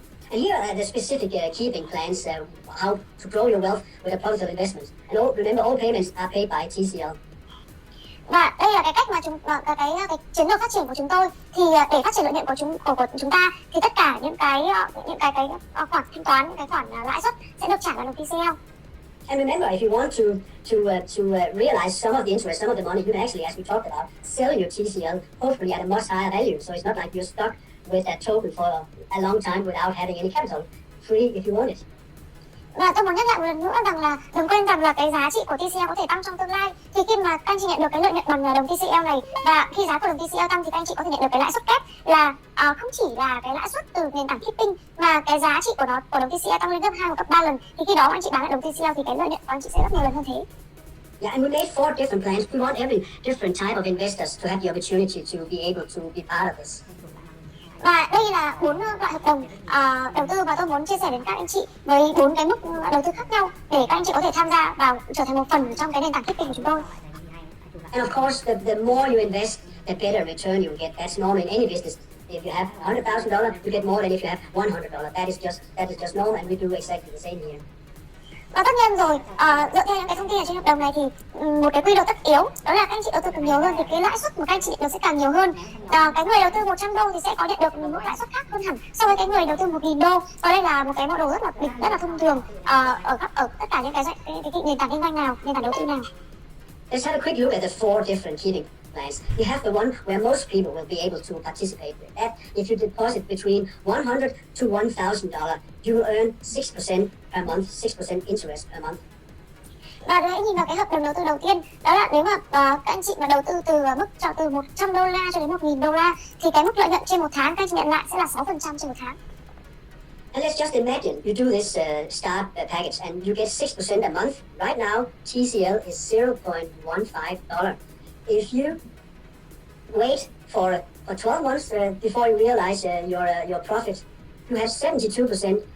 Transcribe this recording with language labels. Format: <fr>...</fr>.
<en>And here are the specific keeping plans, how to grow your wealth with a profitable investment. And remember, all payments are paid by TCL.</en> <vi>Và đây là cái cách mà cái chiến lược phát triển của chúng tôi. Thì để phát triển lợi nhuận của chúng ta thì tất cả những cái khoản thanh toán, những cái khoản lãi suất sẽ được trả vào đồng TCL.</vi> <en>And remember, if you want to realize some of the interest, some of the money, you can actually, as we talked about, sell your TCL, hopefully at a much higher value. So it's not like you're stuck with that token for a long time without having any capital. Free if you want it.</en> <vi>Và tôi muốn nhắc lại một lần nữa rằng là đừng quên rằng là cái giá trị của TCL có thể tăng trong tương lai. Thì khi mà các anh chị nhận được cái lợi nhuận bằng đồng TCL này, và khi giá của đồng TCL tăng thì các anh chị có thể nhận được cái lãi suất kép là không chỉ là cái lãi suất từ nền tảng Keeping mà cái giá trị của đồng TCL tăng lên gấp 2 hoặc gấp 3 lần. Thì khi đó anh chị bán lại đồng TCL thì cái lợi nhuận của anh chị sẽ gấp nhiều lần hơn thế.</vi> <en>Yeah, and we made 4 different plans. We want every different type of investors to have the opportunity to be able to be part of this.</en> <vi>Và đây là 4 loại hợp đồng đầu tư mà tôi muốn chia sẻ đến các anh chị với 4 cái mức đầu tư khác nhau để các anh chị có thể tham gia vào trở thành một phần trong cái nền tảng Keeping của chúng tôi.</vi> <en>And of course, the more you invest, the better return you get. That's normal in any business. If you have $100,000, you get more than if you have $100. That is just normal, and we do exactly the same here.</en> <vi>Và tất nhiên rồi, dựa theo những cái thông tin ở trên hợp đồng này thì một cái quy luật tất yếu đó là các anh chị đầu tư càng nhiều hơn thì cái lãi suất mà các anh chị nhận được sẽ càng nhiều hơn. Cái người đầu tư 100 đô thì sẽ có nhận được một mức lãi suất khác hơn hẳn so với cái người đầu tư 1.000 đô. Và đây là một cái model rất là thông thường ở tất cả những cái nền tảng kinh doanh nào, nền tảng đầu tư nào.</vi> <en>Let's have a quick look at the 4 different keeping plans. You have the one where most people will be able to participate with that. If you deposit between $100 to $1,000, you will earn 6% per month, 6% interest per month.</en> <vi>Và hãy nhìn vào cái hợp đồng đầu tư đầu tiên, đó là nếu mà các anh chị mà đầu tư từ mức từ 100 đô la cho đến 1.000 đô la thì cái mức lợi nhuận trên một tháng các anh chị nhận lại sẽ là 6% trên một tháng.</vi> <en>And let's just imagine you do this start package and you get 6% a month. Right now, TCL is $0.15. If you wait for 12 months before you realize your profit, you have 72%.</en>